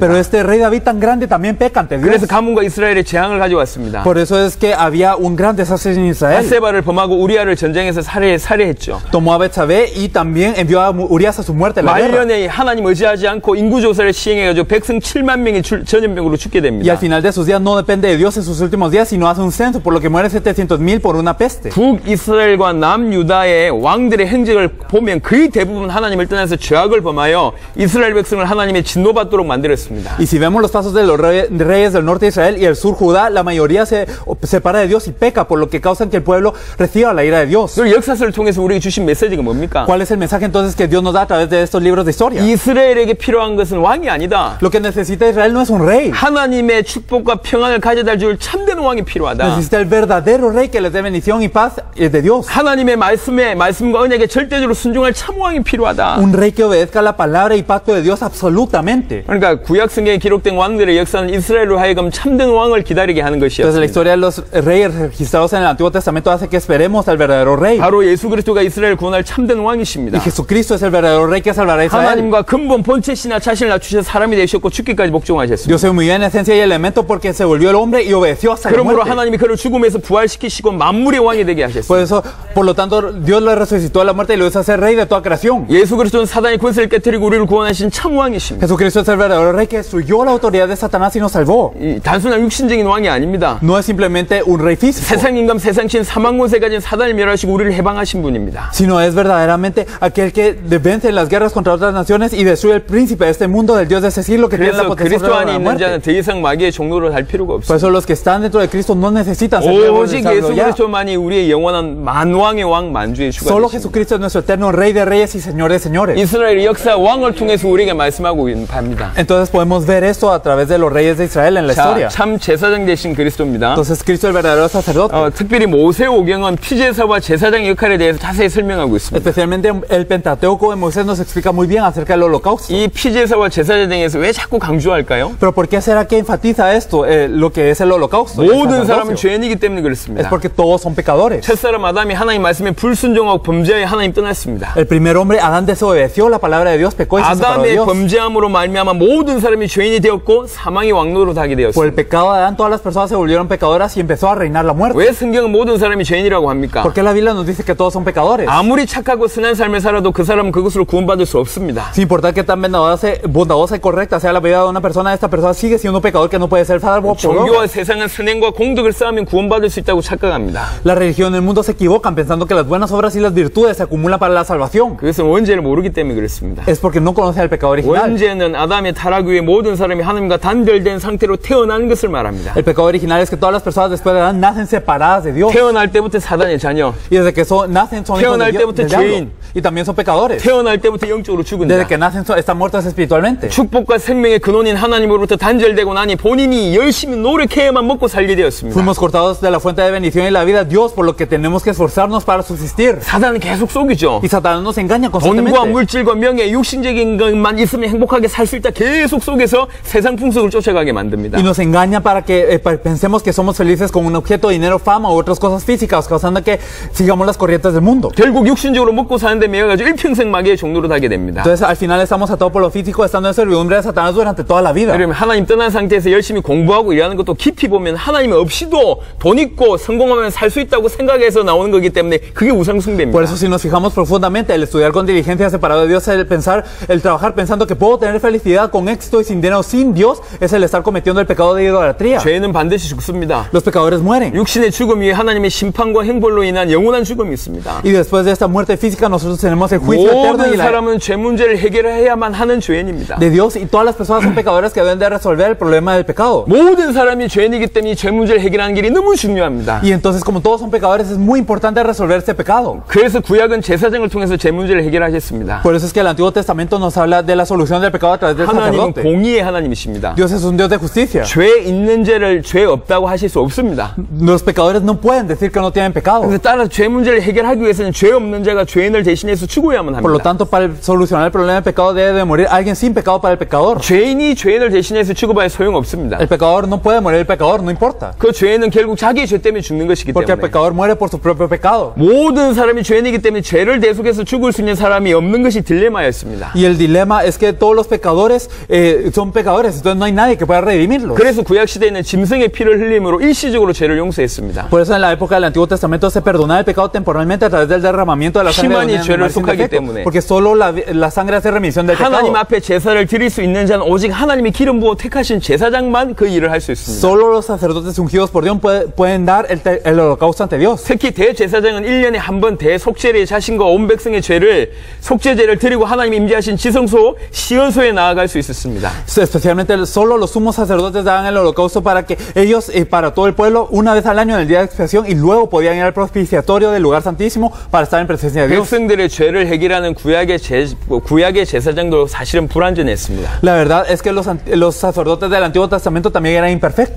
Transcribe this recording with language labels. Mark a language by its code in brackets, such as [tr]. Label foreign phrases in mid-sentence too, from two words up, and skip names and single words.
[es] Pero este rey David tan grande también peca ante Dios. [ko] 그래서 가문과 이스라엘에 재앙을 가져왔습니다. [es] Por eso es que había un gran desastre en Israel. [ko] 바세바를 범하고 우리아를 전쟁에서 살해했죠. [es] Tomó a Betsabé y también envió a Urias a su muerte en la guerra. [ko] 말년에 하나님 의지하지 않고 인구조사를 시행해가지고 백성 7만 명이 전염병으로 죽게 됩니다. [es] Y al final de sus días no depende de Dios en sus últimos días, sino hace un censo, por lo que mueren 700,000 por una peste. [ko] 북이스라엘과 남유다의 왕들의 행적을 보면 거의 대부분 하나님을 떠나서 죄악을 범하여 이스라엘 백성을 하나님의 진노받도록 만들었습니다. [es] Y si vemos los pasos de los reyes del norte de Israel y el sur Judá, la mayoría se separa de Dios y peca, por lo que causan que el pueblo reciba la ira de Dios. [ko] 그리고 역사서를 통해서 우리에게 주신 메시지가 뭡니까? [es] ¿Cuál es el mensaje entonces que Dios nos da a través de estos libros de historia? [ko] 이스라엘에게 필요한 것은 왕이 아니다. [es] Lo que necesita Israel no es un rey. [ko] 하나님의 축복과 평안을 가져다 줄 참된 왕이 필요하다. [es] Necesita el verdadero rey que les dé bendición y paz de Dios. [ko] 하나님의 말씀과 언약에 절대적으로 순종할 참 왕이 필요하다. [es] Un rey que obedezca la palabra y pacto de Dios absolutamente. [ko] 그러니까 구약 성경에 기록된 왕들의 역사는 이스라엘로 하여금 참된 왕을 기다리게 하는 [es] Entonces la [ko] 것이었습니다. [es] historia de los reyes registrados en el Antiguo Testamento hace que esperemos al verdadero rey. [ko] 바로 예수 그리스도가 이스라엘 구원할 참된 왕이십니다. [es] Y Jesucristo es el verdadero rey que salvará a Israel. [ko] 하나님과 근본 본체시나 자신을 낮추셔서 사람이 되셨고 죽기까지 복종하셨습니다. [es] Dios se humilló en esencia y elemento porque se volvió el hombre y obedeció hasta la [ko] 그러므로 [es] muerte. [ko] 하나님이 그를 죽음에서 부활시키시고 만물의 왕이 되게 하셨습니다. [es] Por eso, por lo tanto, Dios lo resucitó a la muerte y lo hizo ser rey de toda creación. [ko] 예수 그리스도는 사단의 권세를 깨뜨리고 우리를 구원하신 참 왕이십니다. [es] Jesucristo es el verdadero rey que destruyó la autoridad de Satanás y nos salvó. [ko] 이 단순한 육신적인 왕이 아닙니다. [es] No es simplemente un rey físico, [ko] 세상 임금 세상신 사망 권세 가진 사단을 멸하시고 우리를 해방하신 분입니다. [es] sino es verdaderamente aquel que vence en las guerras contra otras naciones y destruye el príncipe de este mundo, del Dios de ese siglo que tiene la [ko] 그래서 [es] potencia [ko] 그리스도 [es] sobre [ko] 안에 [es] la [ko] 있는 자는 [es] muerte. [ko] 더 이상 마귀의 종로를 할 필요가 [es] Por [ko] 없습니다. [es] eso los que están dentro de Cristo no necesitan ser servos del [ko] 오직 [es] diablo [ko] 예수 [es] ya. [ko] 그리스도만이 우리의 영원한 만왕의 왕 만주의 주가 [es] Solo [ko] 되십니다. [es] Jesucristo es nuestro eterno rey de reyes y señor de señores. [ko] 이스라엘의 역사 왕을 통해서 우리에게 말씀하고 합니다. [es] Entonces podemos ver esto a través de los reyes de Israel en la [ko] 자, [es] historia. [ko] 참 제사장 되신 그리스도입니다. [es] Entonces Cristo es el verdadero sacerdote. [ko] 특별히 모세오경은 피제사와 제사장의 역할에 대해서 자세히 설명하고 있습니다. [es] Especialmente el Pentateuco de Moisés nos explica muy bien acerca del holocausto. [ko] 이 피제사와 제사장에서 왜 자꾸 강조할까요? [es] Pero ¿por qué será que enfatiza esto, lo que es el holocausto? el [ko] 모든 사람은 [es] sacerdocio? [ko] 죄인이기 때문에 [es] Es [ko] 그렇습니다. [es] porque todos son pecadores. [ko] 첫사람 아담이 하나님 말씀에 불순종하고 범죄하여 하나님 떠났습니다. [es] El primer hombre, Adán, desobedeció la palabra de Dios, pecó y se separó de [ko] 아담의 [es] Dios. [ko] 범죄함으로 말미암아 모든 사람이 죄인이 되었고 사망의 왕노로 하게 [es] Por el [ko] 되었습니다. [es] pecado de Adán, todas las personas se volvieron pecadoras y empezó a reinar la muerte. [ko] 왜 성경은 모든 사람이 죄인이라고 합니까? [es] ¿Por qué la Biblia nos dice que todos son pecadores? [ko] 아무리 착하고 선한 삶을 살아도 그 사람은 그것으로 구원받을 수 없습니다. [es] Sin importar que tan bondadosa y correcta sea la vida de una persona, esta persona sigue siendo un pecador que no puede ser salvo por [ko] 종교와 [es] obras. [ko] 세상은 선행과 공덕을 쌓으면 구원받을 수 있다고 착각합니다. [es] La religión y el mundo se equivocan pensando que las buenas obras y las virtudes se acumulan para la salvación. [ko] 그것은 원죄를 모르기 때문에 그렇습니다. [es] Es porque no conocen al pecado original. [ko] 원죄는 아담의 타락 후에 모든 사람이 하나님과 단절된 상태로 태어나는 것을 말합니다. [es] El pecado original es que todas las personas después de Adán nacen separadas de Dios. [ko] 태어날 때부터 사단의 자녀, [es] Y desde que nacen son hijos [ko] 태어날 [es] de Dios, [ko] 때부터 [es] del diablo. [ko] 죄인. [es] Y también son pecadores. [ko] 태어날 때부터 영적으로 죽은 [es] Desde [ko] 자. [es] que nacen están muertos espiritualmente. [ko] 축복과 생명의 근원인 하나님으로부터 단절되고 나니 본인이 열심히 노력해야만 먹고 살게 되었습니다. [es] Fuimos cortados de la fuente de bendición y la vida de Dios, por lo que tenemos que esforzarnos para subsistir. [ko] 사단은 계속 속이죠. [es] Y Satanás nos engaña [ko] 돈과 [es] constantemente. [ko] 물질과 명예, 육신적인 것만 있으면 행복하게 살 수 있다 계속 속에서 세상 풍속을 쫓아가게 만듭니다. [es] Y nos engaña para que pensemos que somos felices con un objeto, dinero, fama u otras cosas físicas, causando que sigamos las corrientes del mundo. [ko] 결국 육신적으로 먹고 사는데 매여가지고 일평생 마귀의 종로로 하게 됩니다. [es] Entonces al final estamos atados por lo físico, estando en servidumbre de Satanás durante toda la vida. [ko] 그러면 하나님 떠난 상태에서 열심히 공부하고 일하는 것도 깊이 보면 하나님 없이도 돈 있고 성공하면 살 수 있다고 생각해서 나오는 거기 때문에 그게 우상숭배입니다. [es] Por eso, si nos fijamos profundamente, el estudiar con diligencia separado de Dios, el trabajar pensando que puedo tener felicidad con éxito y sin dinero sin Dios, es el estar cometiendo el pecado de idolatría. [ko] 죄는 반드시 죽습니다. [es] Los pecadores mueren. [ko] 육신의 죽음 위에 하나님의 심판과 형벌로 인한 영원한 죽음이 있습니다. [es] Y después de esta muerte física, nosotros tenemos el juicio eterno y [ko] 모든 사람은 죄 문제를 해결해야만 하는 죄인입니다. [es] de Dios, y todas las personas son pecadores que deben de resolver el problema del pecado. [ko] 모든 사람이 죄인이기 때문에 죄 문제를 해결하는 길이 너무 중요합니다. [es] Y entonces, como todos son pecadores, es muy importante resolver este pecado. [ko] 그래서 구약은 제사장을 통해서 죄 문제를 해결하셨습니다. [es] Por eso es que el Antiguo Testamento nos habla de la solución del pecado a través del [ko] 하나님은 [es] sacerdote. [ko] 공의의 하나님이십니다. [es] Dios es un Dios de justicia. [ko] 죄 있는 죄를 죄 없다고 하실 수 없습니다. [es] Los pecadores no pueden decir que no tienen pecado. [ko] 그래서 따라서 죄 문제를 해결하기 위해서는 죄 없는 자가 죄인을 대신해서 죽어야만 [es] Por lo [ko] 합니다. [es] tanto, para solucionar el problema del pecado debe de morir alguien sin pecado para el pecador. [ko] 죄인이 죄인을 대신해서 죽어봐야 소용없습니다. [es] El pecador no puede morir el pecador, no importa. [ko] 그 죄인은 결국 자기의 죄 때문에 죽는 것이기 [es] Porque el [ko] 때문에 [es] pecador muere por su propio pecado. [ko] 모든 사람이 죄인이기 때문에 죄를 대속해서 죽을 수 있는 사람이 없는 것이 딜레마였습니다. [es] Y el dilema es que todos los pecadores son pecadores, entonces no hay nadie que pueda redimirlos. [ko] 그래서 구약시대에는 짐승의 피를 흘림으로 일시적으로 죄를 용서했습니다. [es] Por eso en la época del Antiguo Testamento se perdonaba el pecado temporalmente a través del derramamiento de la sangre de [ko] 피만이 [es] un [ko] 죄를 [es] animal sin [ko] 속하기 [es] defecto. [ko] 때문에. [es] Porque solo la sangre hace remisión del pecado. [ko] 하나님 앞에 제사를 드릴 수 있는 자는 오직 하나님이 기름 부어 택하신 제사장만 그 일을 할 수 있습니다. [es] Solo los sacerdotes ungidos por Dios pueden dar el holocausto ante Dios. [ko] 특히 대제사장은 1년에 한 번 대속죄를 자신과 온 백성의 죄를 속죄제를 드리고 하나님 임재하신 지성소 시온소에 나아갈 수 있었습니다. [es] Especialmente solo los sumos sacerdotes daban el holocausto para que ellos y para todo el pueblo una vez al año en el día de expiación, y luego podían ir al propiciatorio del lugar santísimo para estar en presencia de Dios. [ko] 백성들의 죄를 해결하는 구약의 제사장도 사실은 불완전했습니다. [es] La verdad es que los sacerdotes del Antiguo Testamento también eran imperfectos.